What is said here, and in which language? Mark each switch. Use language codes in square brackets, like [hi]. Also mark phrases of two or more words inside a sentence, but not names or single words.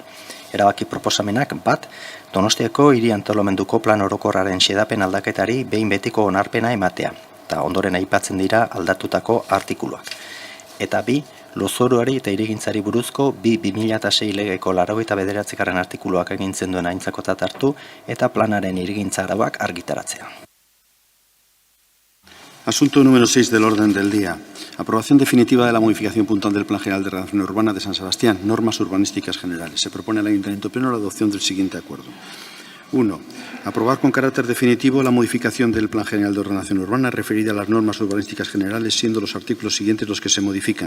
[eu] Erabaki proposamenak bat, Donostiako hiri antolamenduko plan orokorraren xedapen aldaketari behin betiko onarpena ematea, eta ondoren aipatzen dira aldatutako artikuluak. Eta bi, lurzoruari eta hirigintzari buruzko 2006 legeko 89. artikuluak egintzen duen aintzakotzat hartu eta planaren hirigintza arauak argitaratzea. [es] Asunto número 6 del orden del día. Aprobación definitiva de la modificación puntual del Plan General de Ordenación Urbana de San Sebastián. Normas urbanísticas generales. Se propone al Ayuntamiento Pleno la adopción del siguiente acuerdo. 1. Aprobar con carácter definitivo la modificación del Plan General de Ordenación Urbana referida a las normas urbanísticas generales, siendo los artículos siguientes los que se modifican.